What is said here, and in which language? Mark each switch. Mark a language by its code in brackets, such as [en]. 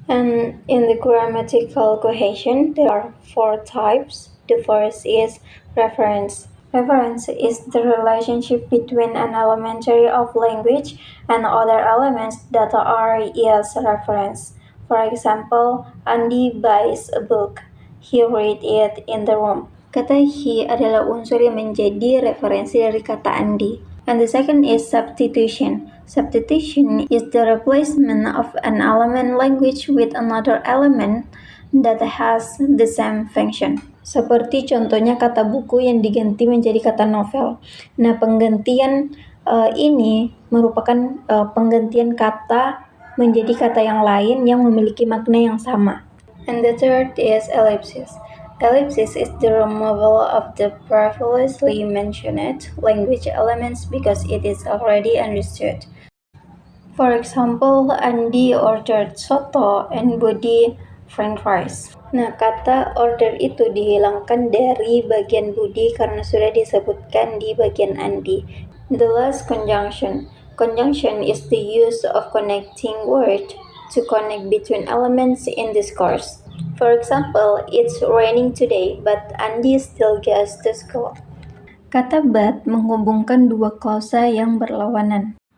[en] And in the grammatical cohesion, there are 4 types. The first is reference. Reference is the relationship between an elementary of language and other elements that are as reference. For example, Andy buys a book. He read it in the room. [id] Kata he adalah unsur yang menjadi referensi dari kata Andy. [en] And the second is substitution. Substitution is the replacement of an element language with another element that has the same function. [id] Seperti contohnya kata buku yang diganti menjadi kata novel. Nah, penggantian ini merupakan penggantian kata menjadi kata yang lain yang memiliki makna yang sama. [en] And the third is ellipsis. Ellipsis is the removal of the previously mentioned language elements because it is already understood. For example, Andy ordered soto and Budi french fries. [id] Nah, kata order itu dihilangkan dari bagian Budi karena sudah disebutkan di bagian Andy. [en] The last conjunction. Conjunction is the use of connecting word to connect between elements in discourse. For example, it's raining today, but Andy still goes to school. [id] Kata but menghubungkan dua klausa yang berlawanan.